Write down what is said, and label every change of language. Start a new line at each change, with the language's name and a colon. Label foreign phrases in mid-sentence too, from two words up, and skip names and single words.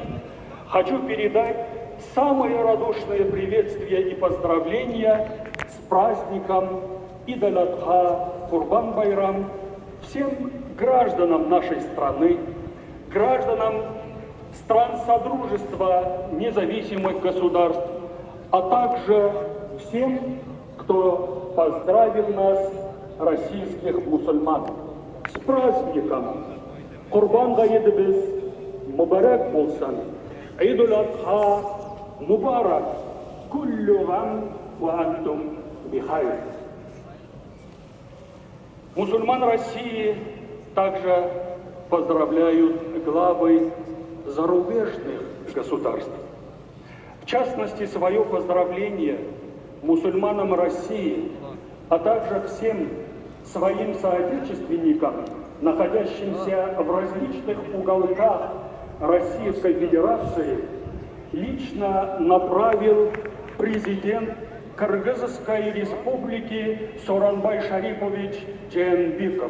Russian: хочу передать самые радушные приветствия и поздравления с праздником Ид-аль-Адха, Курбан-Байрам всем гражданам нашей страны, гражданам стран Содружества независимых государств, а также всем, кто поздравил нас, российских мусульман, с праздником.
Tatar: Курбан гаидыбыз мубарак болсын.
Arabic: عيد الأضحى مبارك. كل عام وأنتم بخير.
Russian: Мусульман России также поздравляют главы зарубежных государств. В частности, свое поздравление мусульманам России, а также всем своим соотечественникам, находящимся в различных уголках Российской Федерации, лично направил президент Кыргызской Республики Сооронбай Шарипович Жээнбеков.